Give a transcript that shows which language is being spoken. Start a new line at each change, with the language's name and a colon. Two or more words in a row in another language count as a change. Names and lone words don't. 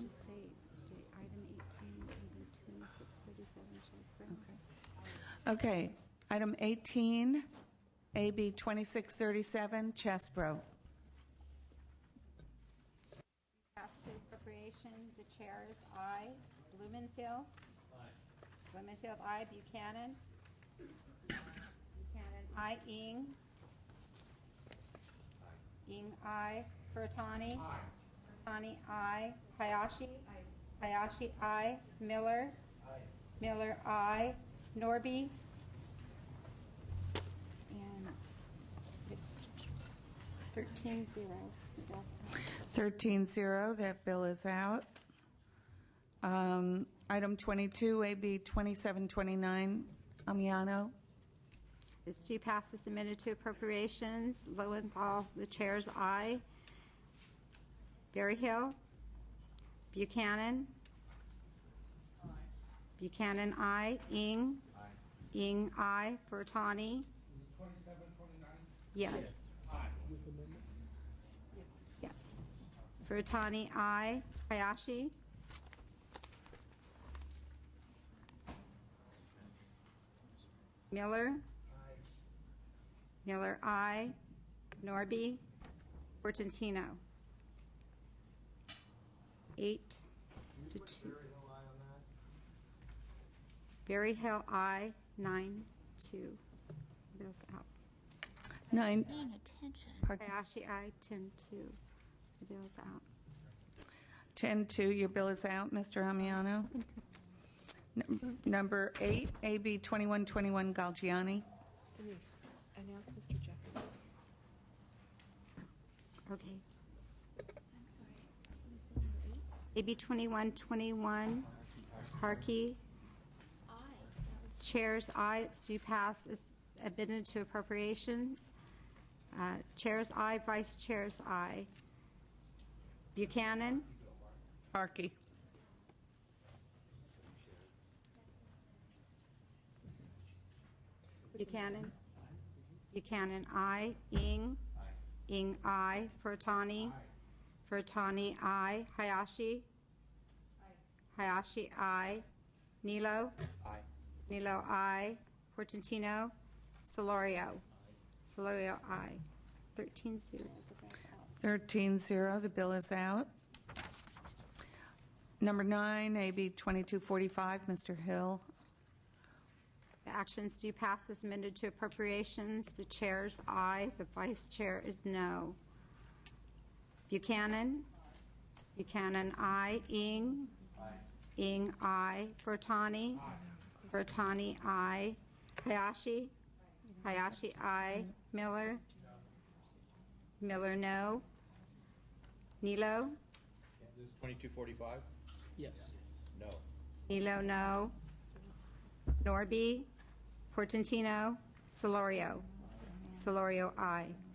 English: Just say item 18, AB 2637, Chesbro. Okay, item 18, AB 2637, Chesbro. Pass to appropriation, the chair is aye. Blumenfield? Aye. Blumenfield, aye. Buchanan? Buchanan, aye. Ing? Ing, aye. Furtani? Aye. Furtani, aye. Hayashi? Aye. Hayashi, aye. Miller? Aye. Miller, aye. Norby? And it's 13-0. 13-0, that bill is out. Item 22, AB 2729, Amiano. This too passes amended to appropriations. Lowenthal, the chair's aye. Berryhill? Buchanan? Aye. Buchanan, aye. Ing? Aye. Ing, aye. Furtani? 2729? Yes. Aye. With amendment? Yes. Furtani, aye. Hayashi? Miller? Aye. Miller, aye. Norby? Portantino? 8-2. Berryhill, aye. 9-2. Bill's out. 9. Paying attention. Hayashi, aye. 10-2. The bill's out. 10-2, your bill is out, Mr. Amiano. Number 8, AB 2121, Galgiani. Denise, announce Mr. Jeffrey. Okay. AB 2121, Harkey. Aye. Chair's aye. It's due pass. Is amended to appropriations. Chair's aye. Vice chair's aye. Buchanan. Harkey. Buchanan. Buchanan, aye. Ing. Ing, aye. Furtani. Furtani, aye. Hayashi. Hayashi, aye. Nilo. Aye. Nilo, aye. Portantino. Solorio. Solorio, aye. 13-0. 13-0, the bill is out. Number 9, AB 2245, Mr. Hill. The actions do pass as amended to appropriations. The chair's aye. The vice chair is no. Buchanan. Buchanan, aye. Ing. Aye. Ing, aye. Furtani. Furtani, aye. Hayashi. Hayashi, aye. Miller. Miller, no. Nilo. This is 2245? Yes. No. Nilo, no. Norby. Portantino. Solorio. Solorio, aye.